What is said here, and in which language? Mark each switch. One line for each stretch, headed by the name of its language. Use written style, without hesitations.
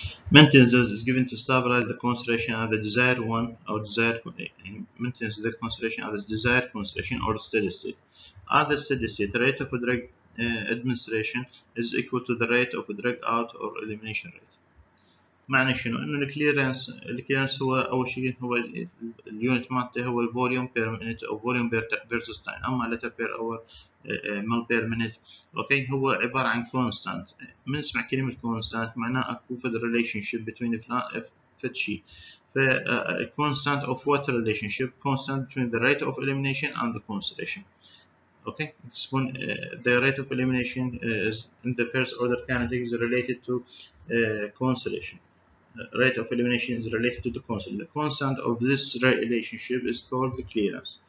English: Maintenance dose is given to stabilize the concentration at the desired one or desired maintenance the concentration at the desired concentration or steady state. At the steady state, the rate of drug administration is equal to the rate of drug out or elimination rate.
Arabic: معنى شنو؟ انه الكليرنس هو اول شيء هو اليونت مالته هو الفوليوم بير مينيت او فوليوم فيرسس تايم، اما لتر بير اور مال بير مينيت اوكي هو عباره عن كونستانت. من نسمع كلمه كونستانت معناه اكو فد ريليشن شيب بين فد شيء.
English: ف constant of what relationship? Constant between the rate of elimination and the concentration. Okay, when the rate of elimination is in the first order kinetic is related to concentration. Rate of elimination is related to the constant. The constant of this relationship is called the clearance.